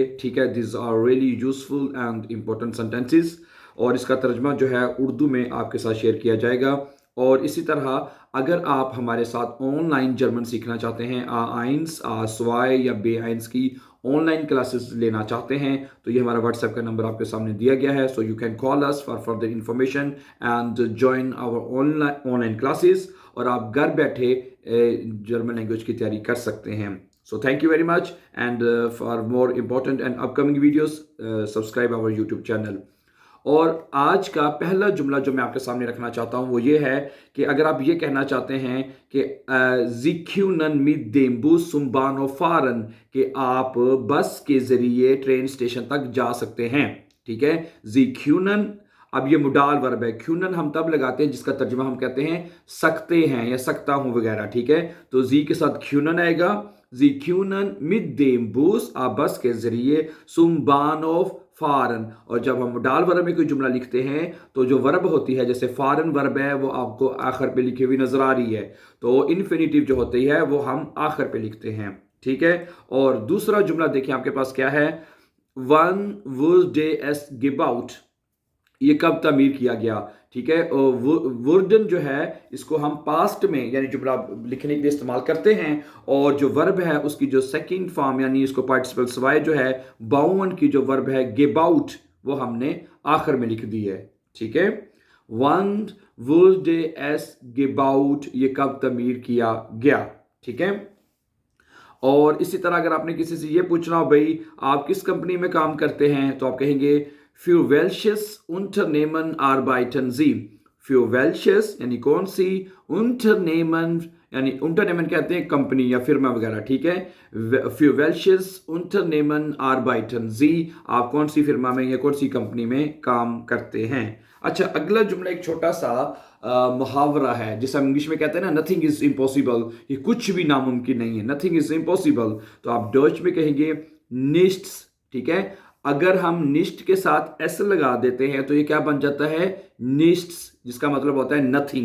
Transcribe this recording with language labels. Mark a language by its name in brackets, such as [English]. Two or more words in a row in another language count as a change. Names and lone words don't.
[Urdu] ٹھیک ہے, [English] this are really useful and important sentences [Urdu] اور اس کا ترجمہ جو ہے اردو میں آپ کے ساتھ شیئر کیا جائے گا. اور اسی طرح اگر آپ ہمارے ساتھ [English] online German [Urdu] سیکھنا چاہتے ہیں, [German] A eins A zwei [Urdu] یا [German] B eins [Urdu] کی [English] online classes [Urdu] لینا چاہتے ہیں، تو یہ ہمارا واٹس ایپ کا نمبر آپ کے سامنے دیا گیا ہے. [English] so you can call us for further information and join our online classes [Urdu] اور آپ گھر بیٹھے [English] German language [Urdu] کی تیاری کر سکتے ہیں. [English] so thank you very much and for more important and upcoming videos subscribe our YouTube channel. [Urdu] اور آج کا پہلا جملہ جو میں آپ کے سامنے رکھنا چاہتا ہوں وہ یہ ہے کہ اگر آپ یہ کہنا چاہتے ہیں کہ [German] Sie können mit dem Bus zum Bahnhof fahren, [Urdu] کہ آپ بس کے ذریعے [English] train station [Urdu] تک جا سکتے ہیں. ٹھیک ہے, [German] Sie können, [Urdu] اب یہ [English] modal verb [Urdu] ہے. کیونن ہم تب لگاتے ہیں جس کا ترجمہ ہم کہتے ہیں سکتے ہیں یا سکتا ہوں وغیرہ. ٹھیک ہے، تو زی کے ساتھ کیونن آئے گا. [German] Sie können mit dem Bus, [Urdu] آپ بس کے ذریعے [German] zum Bahnhof fahren. [Urdu] اور جب ہم [English] dal verb [Urdu] میں کوئی جملہ لکھتے ہیں تو جو ورب ہوتی ہے، جیسے فارن ورب ہے، وہ آپ کو آخر پہ لکھی ہوئی نظر آ رہی ہے، تو انفینیٹو جو ہوتی ہے وہ ہم آخر پہ لکھتے ہیں. ٹھیک ہے، اور دوسرا جملہ دیکھیے آپ کے پاس کیا ہے. [German] वन wurde es gebaut, [Urdu] یہ کب تعمیر کیا گیا. ٹھیک ہے، وُرڈن جو ہے اس کو ہم پاسٹ میں یعنی جملہ لکھنے کے لیے استعمال کرتے ہیں، اور جو ورب ہے اس کی جو [English] second form [Urdu] یعنی اس کو پارٹیسپل سوائی جو ہے باؤن کی جو ورب ہے گیباؤٹ، وہ ہم نے آخر میں لکھ دی ہے. ٹھیک ہے, [German] वन wurde es gebaut, [Urdu] یہ کب تعمیر کیا گیا. ٹھیک ہے، اور اسی طرح اگر آپ نے کسی سے یہ پوچھنا ہو بھائی آپ کس کمپنی میں کام کرتے ہیں، تو آپ کہیں گے [German] für welches Unternehmen arbeiten Sie? für welches [Urdu] یعنی کون سی، Unternehmen یعنی Unternehmen کہتے ہیں کمپنی یا فرما وغیرہ. ٹھیک ہے, [German] für welches Unternehmen arbeiten Sie, [Urdu] آپ کون سی فرما میں یا کون سی کمپنی میں کام کرتے ہیں. اچھا، اگلا جملہ ایک چھوٹا سا محاورہ ہے جسے ہم انگلش میں کہتے ہیں نا, [English] nothing is impossible, [Urdu] یہ کچھ بھی ناممکن نہیں ہے. [English] nothing is impossible, [Urdu] تو آپ ڈچ میں کہیں گے نِسٹس. ٹھیک ہے، اگر ہم نِسٹ کے ساتھ ایس لگا دیتے ہیں تو یہ کیا بن جاتا ہے، نِسٹس، جس کا مطلب ہوتا ہے نتھنگ.